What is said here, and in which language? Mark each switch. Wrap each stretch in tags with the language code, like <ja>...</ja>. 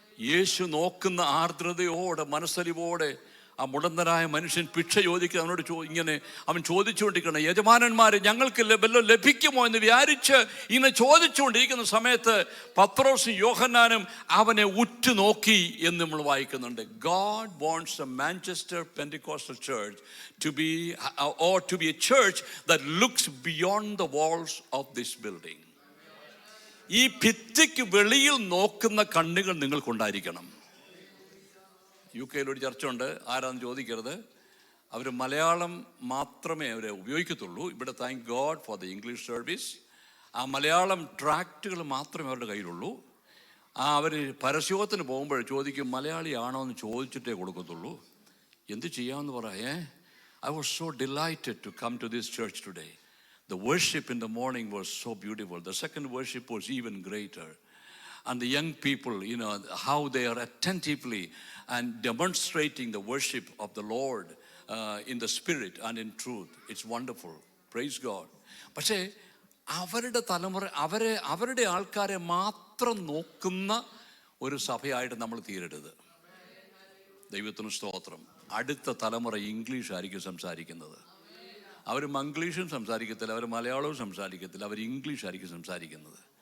<ml>യേശു നോക്കുന്ന ആർദ്രതയോടെ, മനസ്സലിവോടെ ആ മുടന്തനായ മനുഷ്യൻ ഭിക്ഷ ചോദിക്കുക, അവനോട് ഇങ്ങനെ അവൻ ചോദിച്ചുകൊണ്ടിരിക്കണം, യജമാനന്മാരെ, ഞങ്ങൾക്ക് വല്ലതും ലഭിക്കുമോ എന്ന് വിചാരിച്ച് ഇങ്ങനെ ചോദിച്ചുകൊണ്ടിരിക്കുന്ന സമയത്ത് പത്രോസും യോഹന്നാനും അവനെ ഉറ്റുനോക്കി എന്ന് നമ്മൾ വായിക്കുന്നുണ്ട്.</ml> <en>God wants a Manchester Pentecostal church to be a church that looks beyond the walls of this building.</en> <ml>ഈ ഭിത്തിക്ക് വെളിയിൽ നോക്കുന്ന കണ്ണുകൾ നിങ്ങൾക്കുണ്ടായിരിക്കണം. UK ഒരു ചർച്ച ഉണ്ട്, ആരാന്ന് ചോദിക്കരുത്. അവർ മലയാളം മാത്രമേ അവർ ഉപയോഗിക്കത്തുള്ളൂ. ഇവിടെ</ml> <en>Thank God for the English service.</en> <ml>ആ മലയാളം ട്രാക്റ്റുകൾ മാത്രമേ അവരുടെ കയ്യിലുള്ളൂ. അവർ പരസ്യോഗത്തിന് പോകുമ്പോൾ ചോദിക്കും, മലയാളിയാണോ എന്ന് ചോദിച്ചിട്ടേ കൊടുക്കത്തുള്ളൂ. എന്ത് ചെയ്യാമെന്ന് പറയേ.</ml> <en>I was so delighted to come to this church today. The worship in the morning was so beautiful. The second worship was even greater. And the young people, how they are attentively and demonstrating the worship of the Lord in the spirit and in truth. It's wonderful. Praise God.</en> <ml>പക്ഷേ അവരുടെ തലമുറ, അവരുടെ ആൾക്കാരെ മാത്രം നോക്കുന്ന ഒരു സഭയായിട്ട് നമ്മൾ തീരരുത്. ദൈവത്തിന് സ്തോത്രം. അടുത്ത തലമുറ ഇംഗ്ലീഷ് ആയിരിക്കും സംസാരിക്കുന്നത്. അവർ മംഗ്ലീഷും സംസാരിക്കത്തില്ല, അവർ മലയാളവും സംസാരിക്കത്തില്ല, അവർ ഇംഗ്ലീഷ് ആയിരിക്കും സംസാരിക്കുന്നത്.</ml>